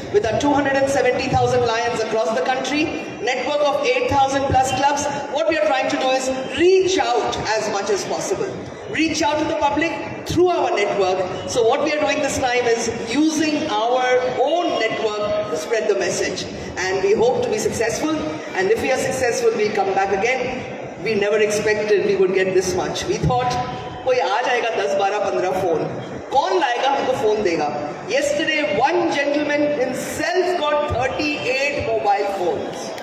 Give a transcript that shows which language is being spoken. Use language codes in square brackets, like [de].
[en] With our 270,000 Lions across the country, network of 8,000 plus clubs, what we are trying to do is reach out as much as possible. Reach out to the public through our network. So what we are doing this time is using our own network to spread the message. And we hope to be successful. And if we are successful, we'll come back again. We never expected we would get this much. We thought, [hi] कोई आ जाएगा 10, 12, 15 phone, कौन लाएगा हमको phone देगा? [en] Yesterday, one gentleman himself got 38 mobile phones.